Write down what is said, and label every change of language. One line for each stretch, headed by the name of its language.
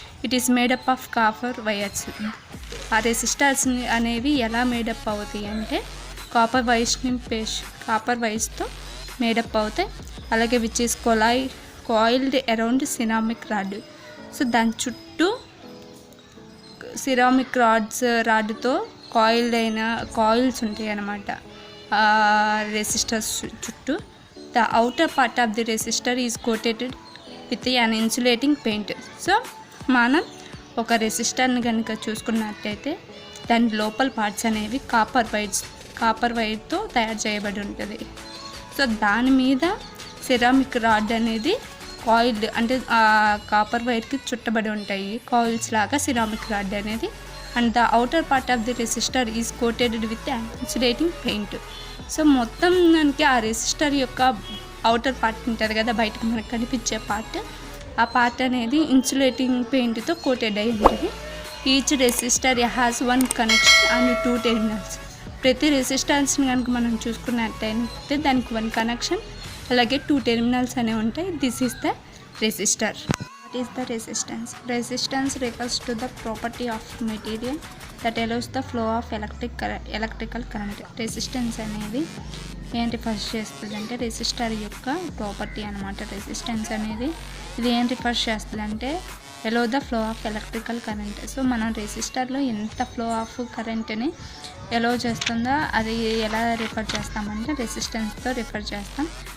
English: It is made up of copper wires.
Telugu: ఆ resistors అనేవి ఎలా మేడప్ అవుతాయి అంటే కాపర్ వైర్స్తో మేడప్ అవుతాయి. అలాగే
English: Which is coiled around ceramic rod.
Telugu: So దాని చుట్టూ సిరామిక్ రాడ్తో కాయిల్స్ ఉంటాయి అన్నమాట రెసిస్టర్స్ చుట్టూ.
English: The outer part of the resistor is coated with an insulating paint.
Telugu: So మనం ఒక రెసిస్టర్ని కనుక చూసుకున్నట్టయితే దాని లోపల పార్ట్స్ అనేవి కాపర్ వైర్తో తయారు చేయబడి ఉంటుంది. సో దాని మీద సిరామిక్ రాడ్ అనేది కాయిల్, అంటే కాపర్ వైర్కి చుట్టబడి ఉంటాయి కాయిల్స్ లాగా సిరామిక్ రాడ్ అనేది.
English: And the outer part of the resistor is coated with insulating paint.
Telugu: So మొత్తం దానికి ఆ రెసిస్టర్ యొక్క అవుటర్ పార్ట్ ఉంటుంది కదా, బయటకు మనకు కనిపించే పార్ట్, ఆ పార్ట్ అనేది ఇన్సులేటింగ్ పెయింట్తో కోటెడ్ అయి ఉంటుంది.
English: Each resistor has one connection and two terminals.
Telugu: ప్రతి రెసిస్టర్స్ని కనుక మనం చూసుకున్నట్టయితే దానికి వన్ కనెక్షన్ అలాగే టూ టెర్మినల్స్ అనేవి ఉంటాయి.
English: This is the resistor. What is the resistance? Resistance refers to the property of material that allows the flow of electrical current.
Telugu: Resistance అనేది ఏం రిఫర్స్ చేస్తుంది అంటే రెసిస్టర్ యొక్క ప్రాపర్టీ అనమాట. రెసిస్టెన్స్ అనేది ఇది ఏం రిఫర్స్ చేస్తుంది అంటే
English: Allow the flow of electrical current.
Telugu: So మనం రెసిస్టర్లో ఎంత ఫ్లో ఆఫ్ కరెంట్ని ఎలో చేస్తుందో అది ఎలా రిఫర్ చేస్తామంటే రెసిస్టెన్స్తో రిఫర్ చేస్తాం.